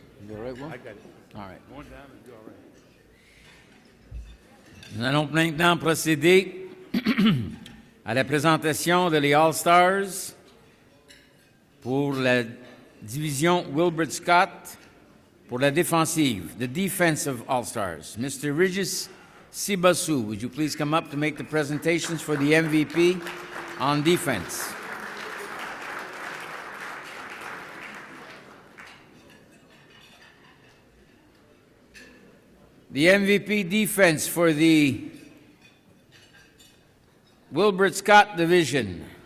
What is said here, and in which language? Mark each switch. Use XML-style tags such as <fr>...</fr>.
<en>You all right, Will? I got it. All right. One down and do all right.</en> <fr>Nous allons maintenant procéder à la présentation de les All-Stars pour la division Wilbert Scott pour la défensive,</fr> <en>the defensive All-Stars. Mr. Regis Sibasu, would you please come up to make the presentations for the MVP on defense? The MVP defense for the Wilbert Scott division.</en>